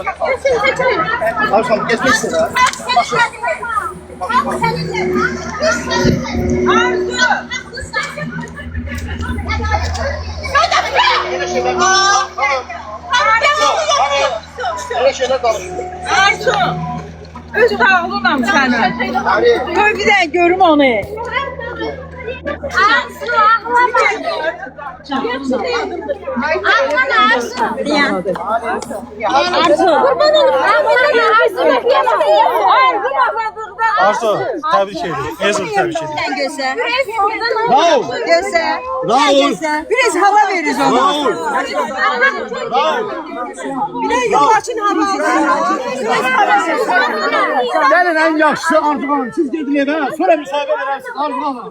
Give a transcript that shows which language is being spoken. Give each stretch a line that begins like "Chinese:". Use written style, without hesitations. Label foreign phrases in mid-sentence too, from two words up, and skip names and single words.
Turkish: Arşam, geçmek istedim. Öyle şeyler danışıyor.
Azerbaijani: Öz sağlığınam sənə. Qoy bir də görüm onu. Arzu, təbrik edirəm. Ezil təbrik edirəm.
Turkish: Göster. Bravo. Göster. Bravo. Biraz hava veririz ona. Bravo. Bravo. Bir de yukarıdan hava alsın.
Azerbaijani: Gelin en yaxşısı Arzu Hanım.
Turkish: Siz gidin eve. Sonra müsaade edersiniz Arzu Hanım.